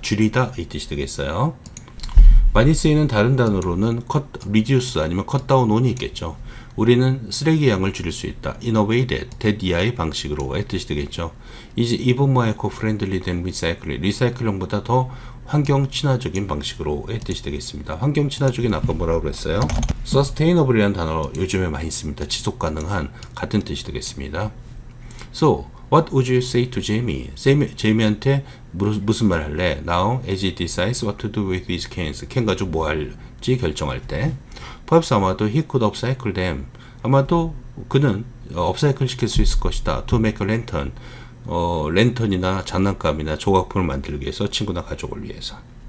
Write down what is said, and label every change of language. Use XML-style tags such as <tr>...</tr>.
<ko>줄이다 이 뜻이 되겠어요. 많이 쓰이는 다른 단어로는 reduce 아니면 cut down on이 있겠죠. 우리는 쓰레기 양을 줄일 수 있다.</ko> <en>in a way that</en> <ko>이하의 방식으로의 뜻이 되겠죠.</ko> <en>is even more eco-friendly than recycling.</en> <ko>리사이클링보다 더 환경 친화적인 방식으로의 뜻이 되겠습니다. 환경 친화적인 아까 뭐라고 그랬어요? sustainable이라는 단어 요즘에 많이 씁니다. 지속 가능한 같은 뜻이 되겠습니다.</ko> <en>So, what would you say to Jamie?</en> <ko>제이미한테 무슨 말 할래?</ko> <en>Now, as he decides what to do with these cans.</en> <ko>캔 가지고 뭐 할지 결정할 때.</ko> <en>Perhaps</en> <ko>아마도</ko> <en>he could upcycle them.</en> <ko>아마도 그는 업사이클 시킬 수 있을 것이다.</ko> <en>To make a lantern.</en> <ko>랜턴이나 장난감이나 조각품을 만들기 위해서 친구나 가족을 위해서.</ko>